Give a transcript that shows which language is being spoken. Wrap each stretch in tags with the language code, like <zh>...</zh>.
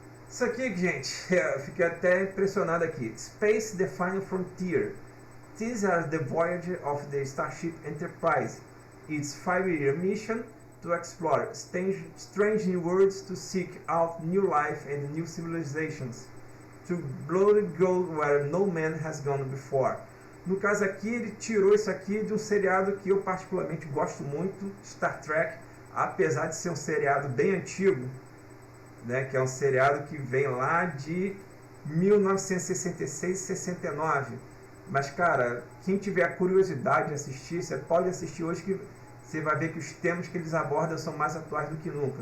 <pt>Isso aqui, gente, eu fiquei até impressionado aqui.</pt> <en>Space the final frontier. These are the voyage of the Starship Enterprise. Its 5-year mission to explore strange new worlds, to seek out new life and new civilizations, to bloody go where no man has gone before.</en> <pt>No caso aqui, ele tirou isso aqui de um seriado que eu particularmente gosto muito, Star Trek. Apesar de ser um seriado bem antigo, né, que é um seriado que vem lá de 1966 e 69. Mas, cara, quem tiver a curiosidade de assistir, você pode assistir hoje, que você vai ver que os temas que eles abordam são mais atuais do que nunca.</pt>